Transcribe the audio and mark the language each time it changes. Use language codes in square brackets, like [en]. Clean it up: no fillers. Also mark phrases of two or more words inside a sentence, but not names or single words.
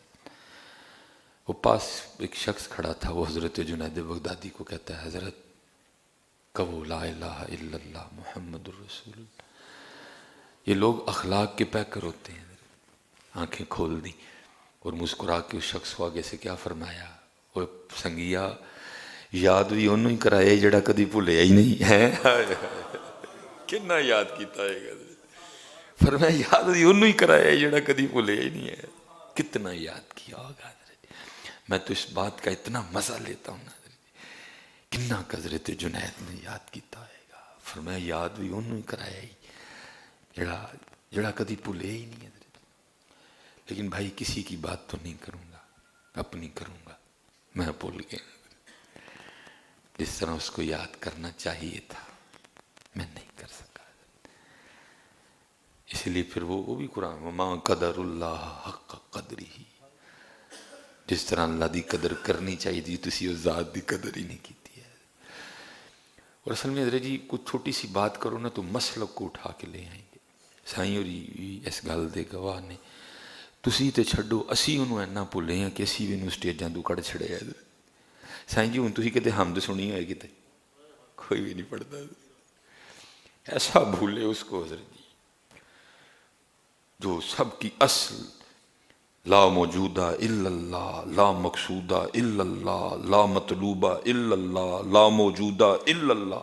[ur] وہ پاس ایک شخص کھڑا تھا، وہ حضرت جنید بغدادی کو کہتا ہے حضرت کہو [ar] لا الہ الا اللہ محمد الرسول اللہ. [ur] یہ لوگ اخلاق کے پیکر ہوتے ہیں. آنکھیں کھول دی اور مسکرا کے اس شخص کو آگے سے کیا فرمایا، [pa] وہ سنگیا یاد بھی انہوں ہی کرایا جڑا کدی بھولیا ہی نہیں ہے. کتنا یاد کیتا ہے گا، فرمایا یاد بھی انہوں ہی کرایا جڑا کدی بھولیا ہی نہیں ہے. [ur] کتنا یاد کیا ہوگا. میں تو اس بات کا اتنا مزہ لیتا ہوں حضرت، کتنا حضرت جنید نے [pa] یاد کیتا ہے گا. فرمایا یاد بھی انہوں ہی کرایا ہی جڑا کدی بھولیا ہی نہیں حضرت. [ur] لیکن بھائی کسی کی بات تو نہیں کروں گا، اپنی کروں گا. میں بھول گیا جس طرح اس کو یاد کرنا چاہیے تھا میں نہیں کر سکا. اس لیے پھر وہ بھی قرآن [ar] وما قدر اللہ حق قدری، [pa] جس طرح اللہ دی قدر کرنی چاہیے تھی تسی اس ذات دی قدر ہی نہیں کیتی ہے. [ur] اور اصل میں حضرت جی کچھ چھوٹی سی بات کرو نا تو مسلک کو اٹھا کے لے آئیں گے. [pa] ਸਾਈਂ ਹੋਰੀ ਇਸ ਗੱਲ ਦੇ ਗਵਾਹ ਨੇ। ਤੁਸੀਂ ਤੇ ਛੱਡੋ, ਅਸੀਂ ਉਹਨੂੰ ਇੰਨਾ ਭੁੱਲੇ ਹਾਂ ਕਿ ਅਸੀਂ ਵੀ ਇਹਨੂੰ ਸਟੇਜਾਂ ਤੋਂ ਕੱਢ ਛੜਿਆ। ਸਾਈਂ ਜੀ ਹੁਣ ਤੁਸੀਂ ਕਿਤੇ ਹਮਦ ਸੁਣੀ ਹੋਏ, ਕਿਤੇ [ur] کوئی بھی نہیں پڑھتا، ایسا بھولے اس کو حضرت جی جو سب کی اصل [ar] لا موجودہ الا اللہ، لا مقصودہ الا اللہ، لا مطلوبہ الا اللہ، لا موجودہ الا اللہ۔